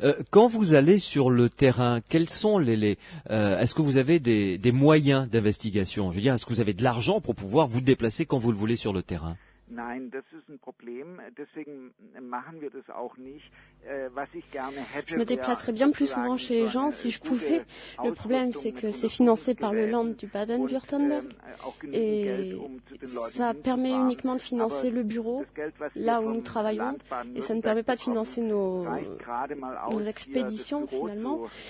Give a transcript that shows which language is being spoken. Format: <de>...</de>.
<fr>Quand vous allez sur le terrain, quels sont est-ce que vous avez des moyens d'investigation? Je veux dire, est-ce que vous avez de l'argent pour pouvoir vous déplacer quand vous le voulez sur le terrain?</fr> <de>Nein, das ist ein Problem. Deswegen machen wir das auch nicht. Was ich gerne hätte.</de> <fr>Je me déplacerais bien plus souvent chez les gens si je pouvais. Le problème, c'est que c'est financé par le Land du Baden-Württemberg et ça permet uniquement de financer le bureau là où nous travaillons et ça ne permet pas de financer nos expéditions finalement.</fr>